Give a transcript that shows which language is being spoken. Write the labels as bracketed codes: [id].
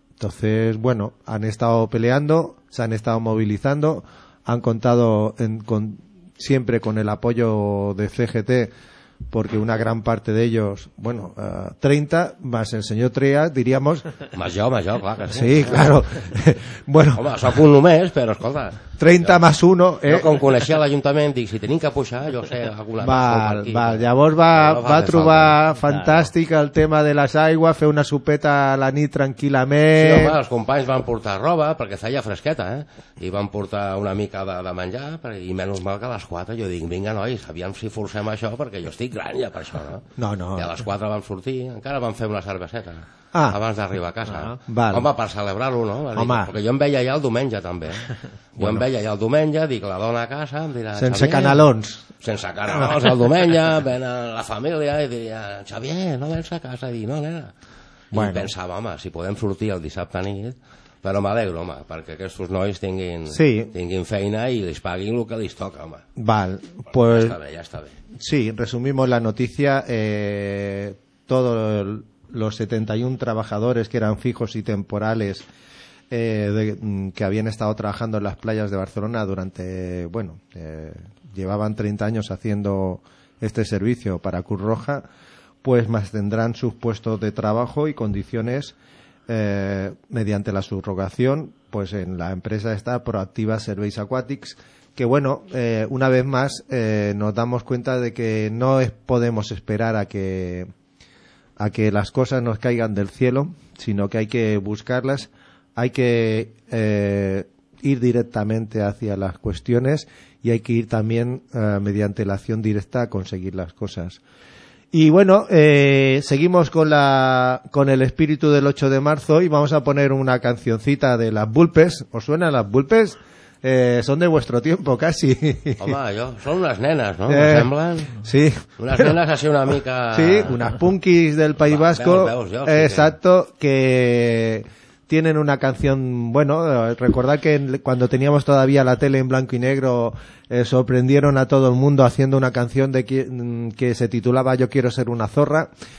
[es] Entonces, bueno, han estado peleando, se han estado movilizando, han contado siempre con el apoyo de CGT, porque una gran parte de ellos, bueno, 30 más el señor Trias, diríamos. Más yo, claro. Sí, claro. Bueno. [ca] Hombre, sóc un només, però escolta. [es] 30 jo, más uno, ¿eh? [ca] Jo, com coneixia l'Ajuntament, dic, si tenim que pujar, jo sé, alguna cosa. Val, llavors va trobar fantàstic el tema de les aigües, fer una sopeta a la nit tranquil·lament. Sí, home, els companys van portar roba, perquè feia fresqueta, eh? I van portar una mica de menjar, i menys mal que a les 4, jo dic, vinga, nois, aviam si forcem això, perquè jo estic gran ja per això, no? No. I a les 4 van sortir, encara van fer una cerveseta. Ah, abans d'arribar a casa. Val. Home, per celebrar-ho, no? Home. Perquè jo em veia ja el diumenge, també. Jo bueno, em veia ja el diumenge, dic, la dona a casa, em dirà... Sense canalons. Sense canalons, el diumenge, ven la família i diria, Xavier, no vens a casa? I dic, no, nena. Bueno. I pensava, home, si podem sortir el dissabte nit... Però m'alegro, home, perquè aquests nois tinguin, sí, tinguin feina i els paguin el que els toca, home. Val, pues... Ja està bé. [es] Sí, resumimos la noticia, todo el... Los 71 trabajadores que eran fijos y temporales que habían estado trabajando en las playas de Barcelona durante, bueno, llevaban 30 años haciendo este servicio para Cruz Roja, pues mantendrán sus puestos de trabajo y condiciones mediante la subrogación, pues en la empresa esta Proactiva Serveis Aquàtics, que bueno, una vez más nos damos cuenta de que no podemos esperar a que las cosas nos caigan del cielo, sino que hay que buscarlas, hay que ir directamente hacia las cuestiones y hay que ir también mediante la acción directa a conseguir las cosas. Y bueno, seguimos con el espíritu del 8 de marzo y vamos a poner una cancioncita de Las Vulpes. ¿Os suenan Las Vulpes? Son de vuestro tiempo, casi. [ca] Home, jo, són unes nenes, no? Me semblen. Sí. Unes nenes així una mica... [es] Sí, unas punkis del País Va, Vasco. [ca] Veus, jo, sí, [es] exacto, que tienen una canción, bueno, recordad que cuando teníamos todavía la tele en blanco y negro, sorprendieron a todo el mundo haciendo una canción que se titulaba Yo quiero ser una zorra.